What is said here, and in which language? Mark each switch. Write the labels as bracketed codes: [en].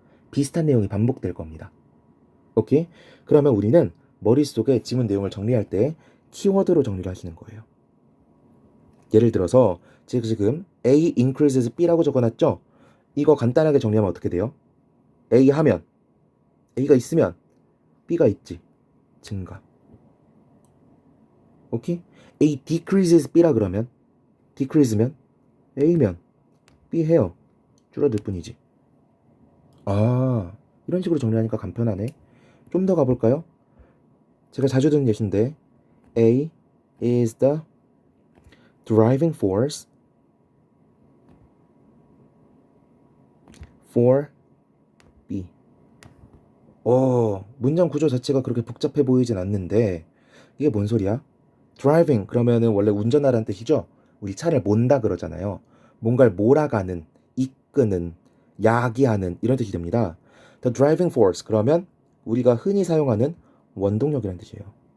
[ko] 비슷한 내용이 반복될 겁니다. 오케이? 그러면 우리는 머릿속에 지문 내용을 정리할 때 키워드로 정리를 하시는 거예요. 예를 들어서 지금 [en] A increases B [ko] 라고 적어놨죠? 이거 간단하게 정리하면 어떻게 돼요? A 하면 A가 있으면 B가 있지. 증가. 오케이? [en] A decreases B [ko] 라 그러면 decrease면 A면 B 해요. 줄어들 뿐이지. 아, 이런 식으로 정리하니까 간편하네. 좀 더 가볼까요? 제가 자주 듣는 예시인데 [en] A is the driving force for B. [ko] 문장 구조 자체가 그렇게 복잡해 보이진 않는데 이게 뭔 소리야? driving 그러면은 원래 운전하라는 뜻이죠? 우리 차를 몬다 그러잖아요. 뭔가를 몰아가는, 이끄는, 야기하는 이런 뜻이 됩니다. [en] The driving force [ko] 그러면 우리가 흔히 사용하는 원동력이라는 뜻이에요.